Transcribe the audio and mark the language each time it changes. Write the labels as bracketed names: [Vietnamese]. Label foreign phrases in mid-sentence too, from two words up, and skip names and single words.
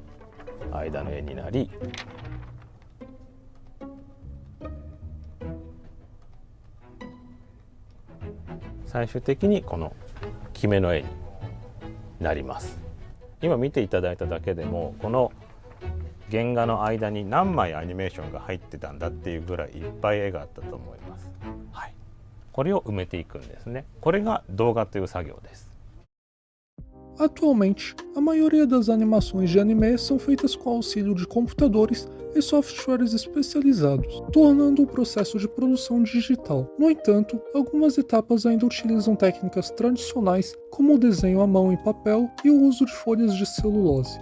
[Japanese] 間の絵になり、最終的にこの決めの絵になります。今見ていただいただけでもこの原画の間に何枚アニメーションが入ってたんだっていうぐらいいっぱい絵があったと思います。はい、これを埋めていくんですね。これが動画という作業です。 [Portuguese] Atualmente, a maioria das animações de anime são feitas com auxílio de computadores e softwares especializados, tornando o processo de produção digital. No entanto, algumas etapas ainda utilizam técnicas tradicionais, como o desenho à mão em papel e o uso de folhas de celulose.